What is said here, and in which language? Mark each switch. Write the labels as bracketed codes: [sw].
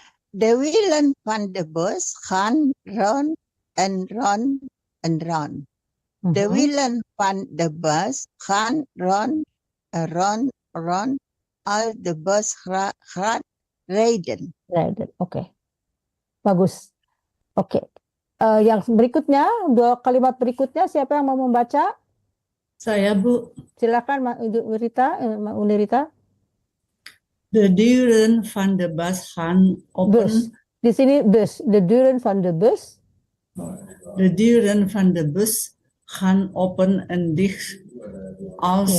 [nl] De wielen van de bus gaan rond en rond en rond. De wielen van de bus gaan rond en rond als de bus gaat rijden. [id] Oke. Bagus. Oke. Yang berikutnya, 2 kalimat berikutnya, siapa yang mau membaca? Saya, Bu. Silakan Mbak Unirita. [nl] De deuren van de bus gaan open. Bus. [id] Di sini bus. [nl] De deuren van de bus. De deuren van de bus gaan open en dicht als